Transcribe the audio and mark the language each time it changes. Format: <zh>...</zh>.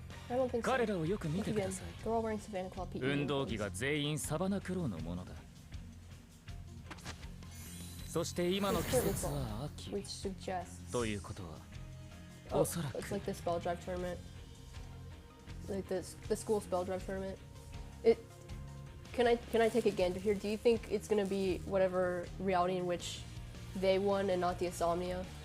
<en>I don't think so. Look again. They're all wearing Savanaclaw PE</en> <ja>運動着が全員サバナクローのものだ。そして今の季節は秋。ということは、おそらく。</ja> <en>It's like the spell drive tournament. Like the school spell drive tournament. Can I take a gander here? Do you think it's gonna be whatever reality in which they won and not the Insomnia?</en>